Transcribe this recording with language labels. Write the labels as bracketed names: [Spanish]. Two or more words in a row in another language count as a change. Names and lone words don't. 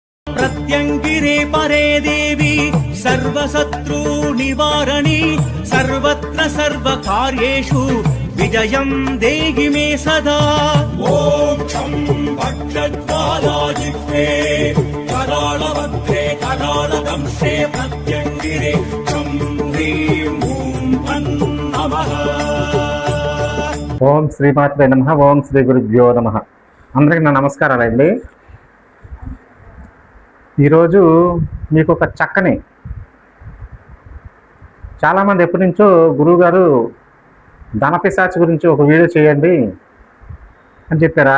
[Sanskrit] प्रत्यंगिरे परे देवी सर्वशत्रु निवारणी सर्वत्र सर्वकार्येषु विजयं देहि मे सदा। ॐ शं भक्षज्वालाजिह्वे कराळवक्त्रे कराळदंशे प्रत्यंगिरे शं ह्रीं ॐ नमः। ఓం శ్రీమాత్రే నమః. ఓం శ్రీ గురుభ్యో నమః. [Telugu] అందరికీ నా నమస్కారాలండి. ఈరోజు మీకు ఒక చక్కని, చాలామంది ఎప్పటి నుంచో గురువుగారు ధనపిశాచి గురించి ఒక వీడియో చేయండి అని చెప్పారు.